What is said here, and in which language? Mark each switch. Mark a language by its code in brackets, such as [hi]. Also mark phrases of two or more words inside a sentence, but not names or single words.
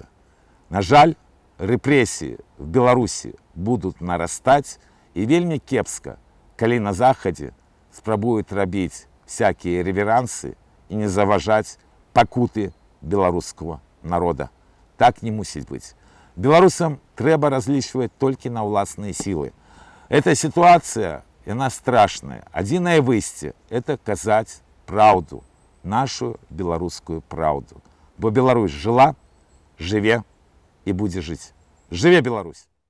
[be] На жаль, рэпрэсіі в Беларусі будуць нарастаць, і вельмі кепска, калі на захадзе спрабуюць рабіць [ru] всякія реверансы [be] і не заважаць пакуты беларускага народа. Так не мусіць быць. Беларусам трэба разлічваць толькі на ўласныя сілы. [ru] Эта ситуация, она страшная. [be] Адзінае выйсце – это казаць праўду, нашу беларускую праўду. Бо Беларусь жыла, жыве і будзе жыць. Жыве Беларусь!